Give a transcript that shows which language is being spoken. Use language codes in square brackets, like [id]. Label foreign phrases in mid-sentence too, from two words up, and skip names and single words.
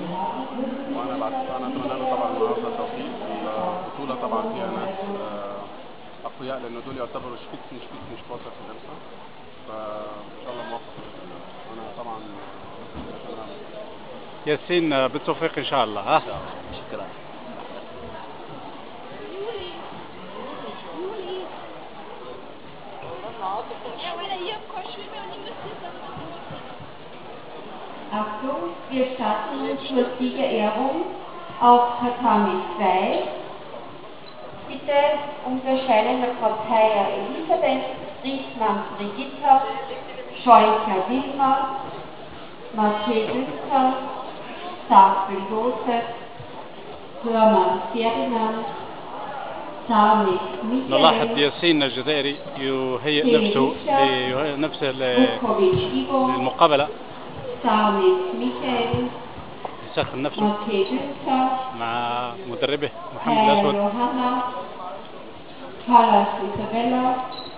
[ar] وانا اتمنى له طبعا النهارده التوفيق. البطولة طبعا فيها ناس اقوياء لانه دول يعتبروا شبيتن شباطة في النمسا، فان شاء الله موفق باذن الله. وانا طبعا ياسين بالتوفيق ان شاء الله. شكرا. [de] Achtung, wir starten zur Siegerehrung auf Tatami 2. Bitte unterscheiden der Partei Elisabeth, Riesmann Brigitta, Scheucher Wilma, Mathieu Güster, Stapel Josef, Hörmann Ferdinand, Sarnik Michael. [ar] نلاحظ ياسين الجزائري يهيئ نفسه للمقابلة. [de] Sarnik Michael. [ar] يسخن نفسه [de] Mathieu Güster. [ar] مع مدربه محمد الأسود. [de] Johanna. Pallas Isabella.